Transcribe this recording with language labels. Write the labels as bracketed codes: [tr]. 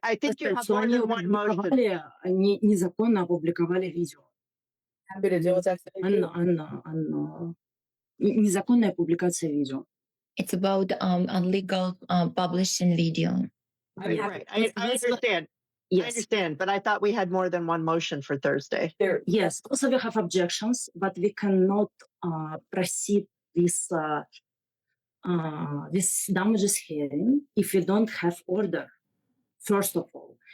[en] I think you have more than one motion. [ru] Они незаконно опубликовали видео. [en] Happy to deal with that. [ru] Анна. Незаконная публикация видео. [en] It's about illegal publishing video. Right. I understand. Yes. I understand, but I thought we had more than one motion for Thursday. Yes. Also, we have objections, but we cannot proceed this damages hearing if we don't have order, first of all.